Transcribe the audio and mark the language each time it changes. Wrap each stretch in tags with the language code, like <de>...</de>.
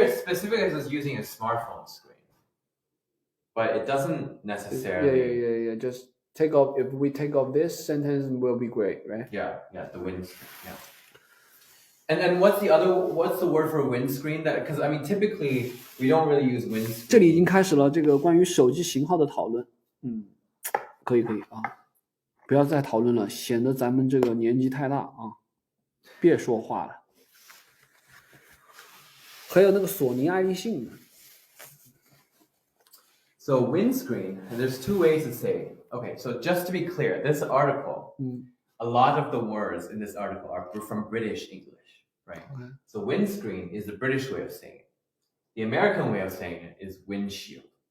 <en>It specifically says using a smartphone screen, but it doesn't necessarily. Yeah. Just take off. If we take off this sentence, will be great, right? Yeah. The windscreen. Yeah. And then what's the word for windscreen? That because I mean typically we don't really use windscreen.</en> <zh>这里已经开始了这个关于手机型号的讨论。可以啊，不要再讨论了，显得咱们这个年纪太大啊，别说话了。还有那个索尼爱立信呢。</zh> <en>So windscreen, and there's two ways to say it. Okay, so just to be clear, this article, a lot of the words in this article are from British English, right? Okay. So windscreen is the British way of saying it. The American way of saying it is windshield.</en>